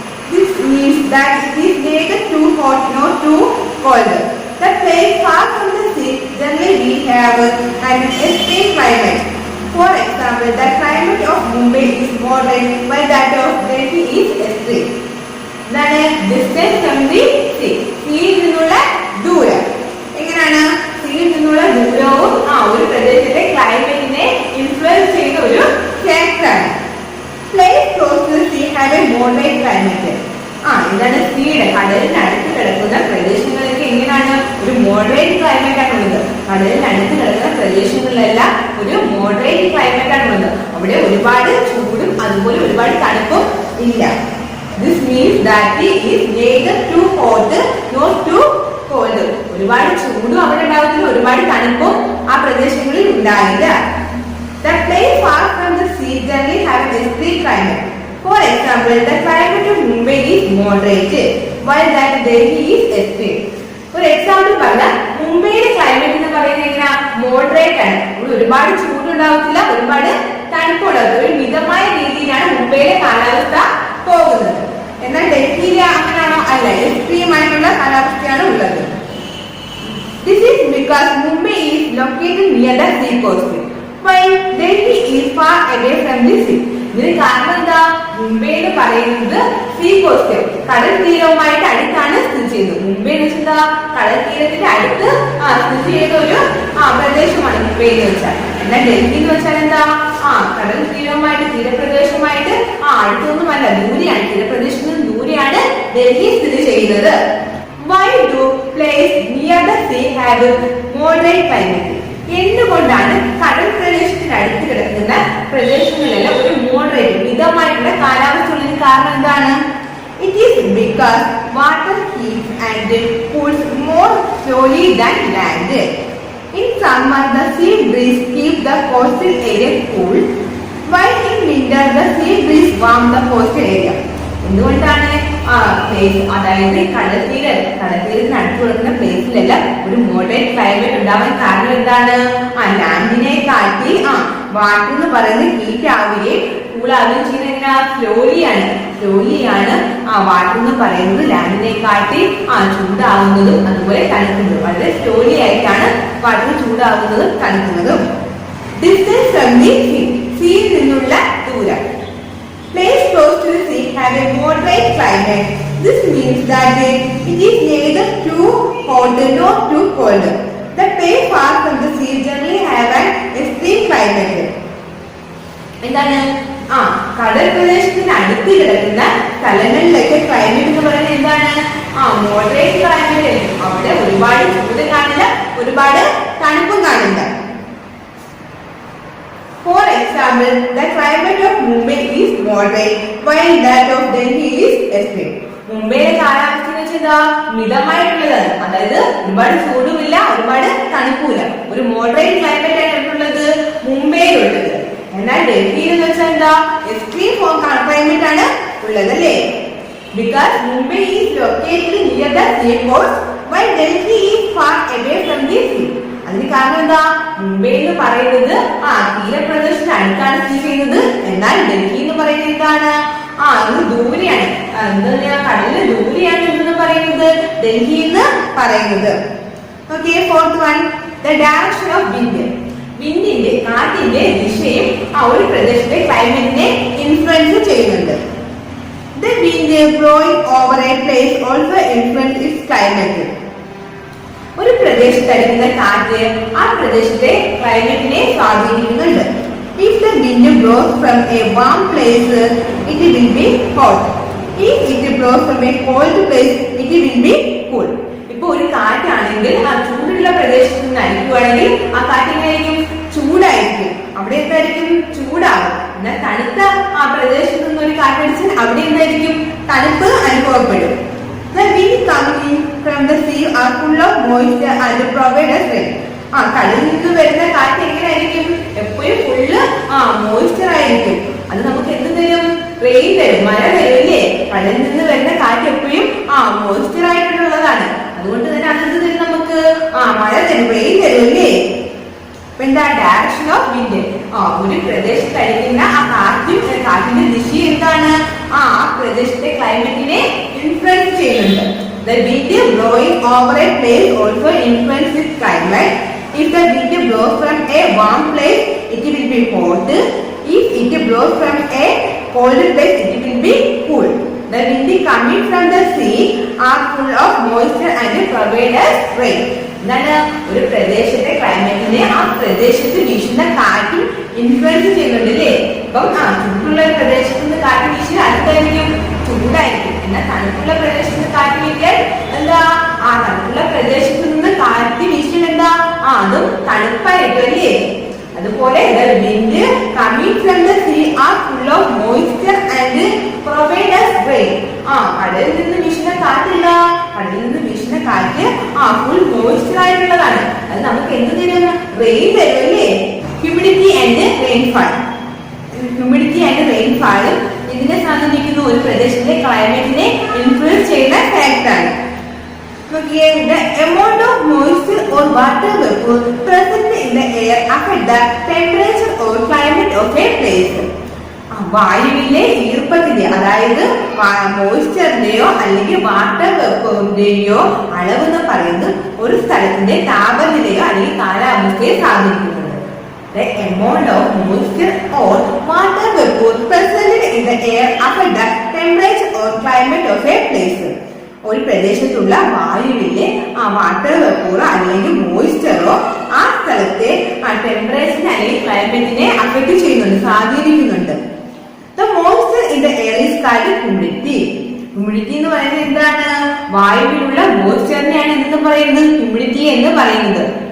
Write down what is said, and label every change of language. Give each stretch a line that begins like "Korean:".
English: This means that it is neither too hot nor too cold. The place far from the sea generally we have an extreme climate. For example, the climate of Mumbai is moderate while that of Delhi is extreme. Then distance from the sea.
Malayalam: Seയിൽ നിന്നുള്ള ദൂരം. എങ്ങനെയാണ്? seയിൽ നിന്നുള്ള ദൂരവും ഒരു പ്രദേശത്തെ ക്ലൈമറ്റിനെ influence ചെയ്യുന്ന ഒരു ഫാക്ടറാണ്.
English: Place close to the sea have a moderate climate.
Malayalam: ഇതാണ് സീയുടെ കടലിനടുത്ത് കിടക്കുന്ന പ്രദേശങ്ങളിലൊക്കെ എങ്ങനെയാണ് ഒരു മോഡറേറ്റ് ക്ലൈമറ്റ് ആണുള്ളത്. കടലിനടുത്ത് കിടക്കുന്ന പ്രദേശങ്ങളിലെല്ലാം ഒരു മോഡറേറ്റ് ക്ലൈമറ്റ് ആണുള്ളത്. അവിടെ ഒരുപാട് ചൂടും അതുപോലെ ഒരുപാട് തണുപ്പും ഇല്ല.
English: This means that is neither too hot nor too cold.
Malayalam: ഒരുപാട് ചൂടും അവിടെ ഉണ്ടാകത്തില്ല, ഒരുപാട് തണുപ്പും ആ പ്രദേശങ്ങളിൽ ഉണ്ടായില്ല.
English: The place far from the sea generally have an extreme climate. For example, the climate of Mumbai is moderate, while that Delhi is extreme.
Malayalam: ഒരു എക്സാമ്പിൾ പറഞ്ഞാൽ മുംബൈയിലെ ക്ലൈമറ്റ് എന്ന് പറയുന്നത് എങ്ങനെയാ? മോഡറേറ്റ് ആണ്. ഒരുപാട് ചൂടുണ്ടാവത്തില്ല, ഒരുപാട് തണുപ്പുണ്ടാവത്തില്ല. ഒരു മിതമായ രീതിയിലാണ് മുംബൈയിലെ കാലാവസ്ഥ പോകുന്നത്. എന്നാൽ ഡൽഹിയിലെ അങ്ങനെയാണോ? അല്ല, എക്സ്ട്രീം ആയിട്ടുള്ള കാലാവസ്ഥയാണ് ഉള്ളത്.
English: This is because Mumbai is located near the sea coast, while Delhi is far away from the sea.
Malayalam: ഇതിന് കാരണം എന്താ? മുംബൈ എന്ന് പറയുന്നത് സീ കോസ്റ്റ്, കടൽ തീരവുമായിട്ട് അടുത്താണ് സ്ഥിതി ചെയ്യുന്നത്. മുംബൈ എന്ന് വെച്ചാൽ കടൽ തീരത്തിന്റെ അടുത്ത് സ്ഥിതി ചെയ്യുന്ന ഒരു പ്രദേശമാണ് മുംബൈ എന്ന് വെച്ചാൽ. എന്നാൽ ഡൽഹി എന്ന് വെച്ചാൽ എന്താ? കടൽ തീരവുമായിട്ട് തീരപ്രദേശവുമായിട്ട് അടുത്തൊന്നുമല്ല, ദൂരെയാണ്. തീരപ്രദേശത്ത് നിന്ന് ദൂരെയാണ് ഡൽഹി സ്ഥിതി ചെയ്യുന്നത്.
English: Why do places near the sea have moderate climate?
Malayalam: എന്തുകൊണ്ടാണ് കടൽ പ്രദേശത്തിന് അടുത്ത് കിടക്കുന്ന പ്രദേശങ്ങളിലെല്ലാം ഒരു മോഡറേറ്റ് മിതമായിട്ടുള്ള കാലാവസ്ഥ ഉള്ളതിന് കാരണം എന്താണ്?
English: It is because water heats and cools more slowly than land. In summer, the sea breeze keeps the coastal area cool, while in winter, the sea breeze warms the coastal area.
Malayalam: എന്തുകൊണ്ടാണ് അതായത് കടൽത്തീരത്തിന് അടുത്ത് കൊടുക്കുന്ന പ്ലേസിലെല്ലാം ഒരു moderate climate ഉണ്ടാവാൻ കാരണം എന്താണ്? ലാൻഡിനെ കാട്ടി water എന്ന് പറയുന്നത് ഹീറ്റ് ആവുകയും കൂളാവുകയും ചെയ്യുന്ന സ്ലോലിയാണ് വാട്ടർ എന്ന് പറയുന്നത് ലാൻഡിനെ കാട്ടി ചൂടാവുന്നതും അതുപോലെ തണുക്കുന്നതും. വളരെ സ്ലോലി ആയിട്ടാണ് water ചൂടാവുന്നതും തണുക്കുന്നതും.
English: distance from the sea,
Malayalam: സീയിൽ നിന്നുള്ള ദൂരം.
English: Place close to the sea have a moderate climate. This means that it is neither too hot nor too cold. The place far from the sea generally have an extreme climate.
Malayalam: എന്താണ്? കടൽ പ്രദേശത്തിന് അടുത്ത് കിടക്കുന്ന സ്ഥലങ്ങളിലൊക്കെ climate എന്ന് പറയുന്നത് എന്താണ്? Moderate climate. അവിടെ ഒരുപാട് ചൂട് കാണില്ല, ഒരുപാട് തണുപ്പും കാണില്ല.
English: For example, the climate of Mumbai is moderate, while that of Delhi is extreme.
Malayalam: മുംബൈയിലെ കാലാവസ്ഥ എന്ന് വെച്ചാൽ മിതമായിട്ടുള്ളതാണ്. അതായത് ഒരുപാട് ചൂടുമില്ല, ഒരുപാട് തണുപ്പുമില്ല. ഒരു മോഡറേറ്റ് ക്ലൈമറ്റ് ആയിട്ടുള്ളത് മുംബൈയിലുള്ളത്. എന്നാൽ ഡൽഹിയിൽ എന്ന് വെച്ചാൽ എന്താ? എക്സ്ട്രീം ക്ലൈമറ്റ് ആണ് ഉള്ളത് അല്ലേ?
English: Because Mumbai is located near the sea coast, while Delhi is far away from the sea.
Malayalam: അതിന് കാരണം എന്താ? മുംബൈ എന്ന് പറയുന്നത് തീരപ്രദേശത്തിന് അടുത്താണ് സ്ഥിതി ചെയ്യുന്നത്. എന്നാൽ ഡൽഹി എന്ന് പറയുന്നത് എന്താണ്? ഇത് ദൂരെയാണ്. എന്താ കടലിന് ദൂരെയാണ് എന്ന് പറയുന്നത് ഡൽഹി എന്ന് പറയുന്നത്. Okay,
English: Fourth one, the direction of wind.
Malayalam: വിൻഡിന്റെ കാറ്റിന്റെ ദിശയും ഒരു പ്രദേശത്തെ ക്ലൈമറ്റിനെ ഇൻഫ്ലുവൻസ് ചെയ്യുന്നുണ്ട്.
English: The wind blowing over a place also influences its climate.
Malayalam: ഒരു പ്രദേശത്ത് അടിക്കുന്ന കാറ്റ് ആ പ്രദേശത്തെ ക്ലൈമറ്റിനെ സ്വാധീനിക്കുന്നുണ്ട്.
English: If the wind blows from a warm place, it will be hot. If it blows from a cold place, it will be cool.
Malayalam: ഇപ്പൊ ഒരു കാറ്റാണെങ്കിൽ ആ ചൂടുള്ള പ്രദേശത്ത് നിന്ന് അടിക്കുവാണെങ്കിൽ ആ കാറ്റിനായിരിക്കും ചൂടായിരിക്കും, അവിടെ എന്തായിരിക്കും ചൂടാകും. എന്നാൽ തണുത്ത ആ പ്രദേശത്ത് നിന്ന് ഒരു കാറ്റടിച്ചാൽ അവിടെ എന്തായിരിക്കും തണുപ്പ് അനുഭവപ്പെടും.
English: The wind coming from the sea are full of moisture and provide us rain.
Malayalam: കടലിൽ നിന്ന് വരുന്ന കാറ്റ് എങ്ങനെയായിരിക്കും? എപ്പോഴും ഫുള്ള് മോയ്സ്ചർ ആയിരിക്കും. അത് നമുക്ക് എന്ത് തരും? റെയിൻ തരും, മഴ തരും അല്ലേ? കടലിൽ നിന്ന് വരുന്ന കാറ്റ് എപ്പോഴും മോയ്സ്ചർ ആയിട്ടുള്ളതാണ്. അതുകൊണ്ട് തന്നെ അതെന്ത് തരും? നമുക്ക് മഴ തരും, റെയിൻ തരും അല്ലേ? എന്താ
English: Direction of wind?
Malayalam: ഒരു പ്രദേശത്ത് അടിക്കുന്ന ആ കാറ്റിന്റെ ദിശ എന്താണ്? ആ പ്രദേശത്തെ ക്ലൈമറ്റിനെ ഇൻഫ്ലുവൻസ് ചെയ്യുന്നുണ്ട്.
English: The wind blowing over a place also influences its climate. If the wind blows from a warm place, it will be hot. If it blows from a cold place, it will be cool. The wind coming from the sea are full of moisture and provide us rain.
Malayalam: എന്താണ്? ഒരു പ്രദേശത്തെ ക്ലൈമറ്റിനെ ആ പ്രദേശത്ത് വീശുന്ന കാറ്റും influence ചെയ്യുന്നുണ്ട് അല്ലേ? ഇപ്പം ചൂടുള്ള പ്രദേശത്ത് നിന്ന് കാറ്റ് വീശി അടുത്തായിരിക്കും ചൂടായിരിക്കും. എന്നാൽ തണുപ്പുള്ള പ്രദേശത്ത് നിന്ന് കാറ്റ് വീശിയാൽ എന്താ? തണുപ്പുള്ള പ്രദേശത്ത് നിന്ന് കാറ്റ് വീശിയാൽ എന്താ? അതും തണുപ്പായിരിക്കും അല്ലേ? അതുപോലെ
English: the wind coming from the sea are full of moisture and provide us rain.
Malayalam: കടലിൽ നിന്ന് വീശുന്ന കാറ്റില്ല, കടലിൽ നിന്ന് വീശുന്ന കാറ്റ് ഫുൾ മോയ്സ്ചർ ആയിട്ടുള്ളതാണ്. അത് നമുക്ക് എന്ത് തരും? റെയിൻ തരും അല്ലേ?
English: Humidity and rainfall. Humidity and rainfall
Malayalam: ഇതിനെ സ്വാധീനിക്കുന്ന ഒരു പ്രദേശത്തെ ക്ലൈമറ്റിനെ ഇൻഫ്ലുവൻസ് ചെയ്യുന്ന ഫാക്ടറാണ്.
English: The amount of moisture or water vapor present in the air affect the temperature or climate of a place.
Malayalam: വായുവിലെ ഈർപ്പത്തിന്റെ, അതായത് മോയ്സ്ചറിന്റെയോ അല്ലെങ്കിൽ വാട്ടർ വേപ്പറിന്റെയോ അളവ് എന്ന് പറയുന്നത് ഒരു സ്ഥലത്തിന്റെ താപനിലയോ അല്ലെങ്കിൽ കാലാവസ്ഥയെ സ്വാധീനിക്കുന്നുണ്ട്.
English: The amount of moisture or water vapor present in the air affect the temperature or climate of a place.
Malayalam: ഒരു പ്രദേശത്തുള്ള വായുവിലെ വാട്ടർ വേപ്പറോ അല്ലെങ്കിൽ മോയ്സ്ചറോ ആ സ്ഥലത്തെ ടെമ്പറേച്ചറിനെ അല്ലെങ്കിൽ ക്ലൈമറ്റിനെ അഫക്ട് ചെയ്യുന്നുണ്ട്, സ്വാധീനിക്കുന്നുണ്ട്.
English: The moisture in the air is called humidity.
Malayalam: Humidity എന്ന് പറയുന്നത് എന്താണ്? വായുവിലുള്ള മോയ്സ്ചറിനെയാണ് എന്ന് പറയുന്നത് ഹ്യൂമിഡിറ്റി എന്ന് പറയുന്നത്.